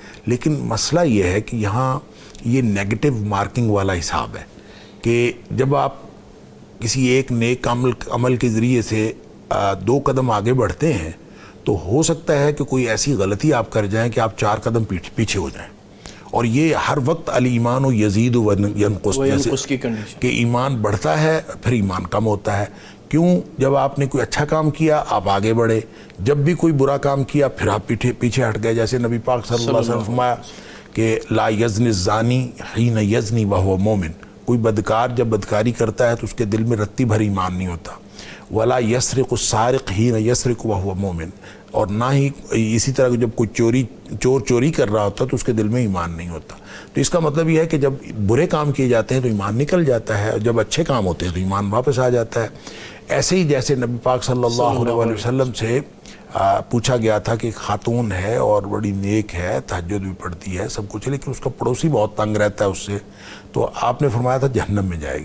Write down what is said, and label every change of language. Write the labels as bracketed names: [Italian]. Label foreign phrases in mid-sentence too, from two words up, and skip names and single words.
[Hindi] लेकिन मसला ये है कि यहाँ ये [English] negative marking [Hindi] वाला हिसाब है कि जब आप किसी एक नेक अमल के ज़रिए से 2 कदम आगे बढ़ते हैं, तो हो सकता है कि कोई ऐसी गलती आप कर जाएं कि आप 4 कदम पीछे हो जाएं। और ये हर वक्त [Arabic] الإيمان ويزيد وينقص [Hindi] की कंडीशन कि ईमान बढ़ता है फिर ईमान कम होता है। क्यों? जब आपने कोई अच्छा काम किया आप आगे बढ़े, जब भी कोई बुरा काम किया फिर आप पीछे हट गए। जैसे नबी पाक [Arabic] صلى الله عليه وسلم [Hindi] फरमाया कि [Arabic] لا يزني الزاني حين يزني وهو مؤمن, [Hindi] कोई बदकार जब बदकारी करता है तो उसके दिल में रत्ती भर ईमान नहीं होता। [Arabic] ولا يسرق السارق حين يسرق وهو مؤمن, [Hindi] और ना ही इसी तरह जब कोई चोर चोरी कर रहा होता तो उसके दिल में ईमान नहीं होता। तो इसका मतलब यह है कि जब बुरे काम किए जाते हैं तो ईमान निकल जाता है, और जब अच्छे काम होते हैं तो ईमान वापस आ जाता है। ऐसे ही जैसे नबी पाक [Arabic] صلى الله عليه وسلم [Hindi] से पूछा गया था कि खातून है और बड़ी नेक है, तहज्जुद भी पढ़ती है, सब कुछ है, लेकिन उसका पड़ोसी बहुत तंग रहता है उससे, तो आपने फरमाया था जहन्नम में जाएगी।